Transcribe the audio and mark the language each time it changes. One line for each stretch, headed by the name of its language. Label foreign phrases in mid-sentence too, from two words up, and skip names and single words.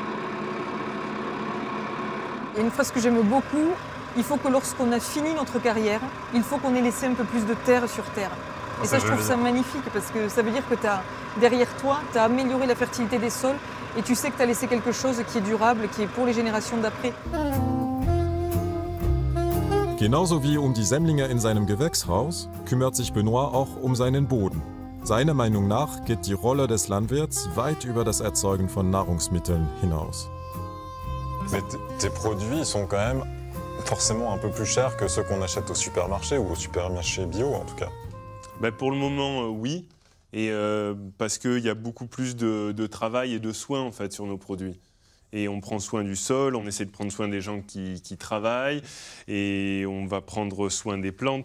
French: Il y a une phrase que j'aime beaucoup, il faut que lorsqu'on a fini notre carrière, il faut qu'on ait laissé un peu plus de terre sur terre. Et ça, je trouve ça magnifique, parce que ça veut dire que derrière toi, tu as amélioré la fertilité des sols, et tu sais que tu as laissé quelque chose qui est durable, qui est pour les générations d'après.
German: Genauso wie die Semmlinge in seinem Gewächshaus kümmert sich Benoît auch seinen Boden. Seiner Meinung nach geht die Rolle des Landwirts weit über das Erzeugen von Nahrungsmitteln hinaus.
French: Mais tes produits ils sont quand même forcément un peu plus chers que ceux qu'on achète au supermarché ou au supermarché bio en tout cas. Ben pour le moment, oui. Et parce qu'il y a beaucoup plus de travail et de soins en fait, sur nos produits. Et on prend soin du sol, on essaie de prendre soin des gens qui travaillent et on va prendre soin des plantes.